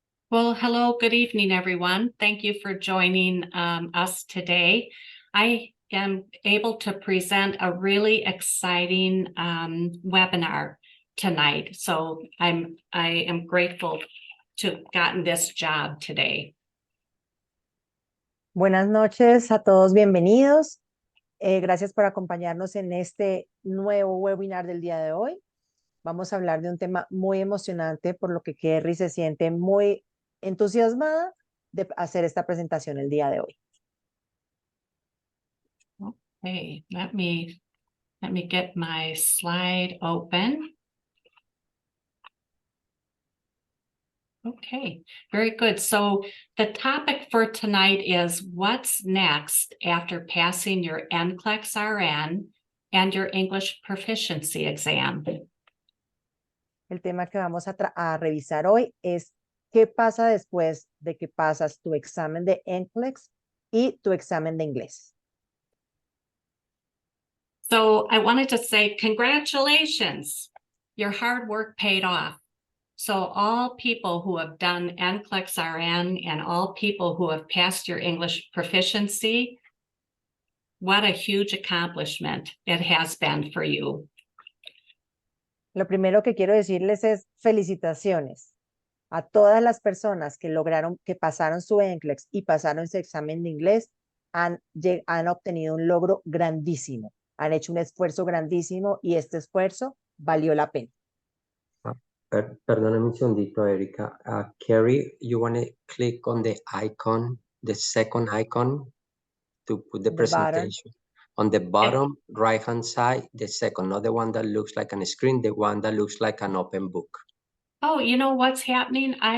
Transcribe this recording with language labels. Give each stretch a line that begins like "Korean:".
English: Well, hello, good evening, everyone. Thank you for joining us today. I am able to present a really exciting webinar tonight. So I am grateful to have gotten this job today.
Spanish: Buenas noches a todos, bienvenidos. Gracias por acompañarnos en este nuevo webinar del día de hoy. Vamos a hablar de un tema muy emocionante, por lo que Kerry se siente muy entusiasmada de hacer esta presentación el día de hoy.
English: Okay, let me get my slide open. Okay, very good. So the topic for tonight is what's next after passing your NCLEX-RN and your English proficiency exam.
Spanish: El tema que vamos a revisar hoy es qué pasa después de que pasas tu examen de NCLEX y tu examen de inglés.
English: So I wanted to say congratulations. Your hard work paid off. So all people who have done NCLEX-RN and all people who have passed your English proficiency, what a huge accomplishment it has been for you.
Spanish: Lo primero que quiero decirles es felicitaciones a todas las personas que pasaron su NCLEX y pasaron su examen de inglés, han obtenido un logro grandísimo, han hecho un esfuerzo grandísimo y este esfuerzo valió la pena. Perdóname un segundito, Erika.
English: Carrie, you want to click on the icon, the second icon to put the presentation. On the bottom right-hand side, the second, not the one that looks like on a screen, the one that looks like an open book. Oh, you know what's happening?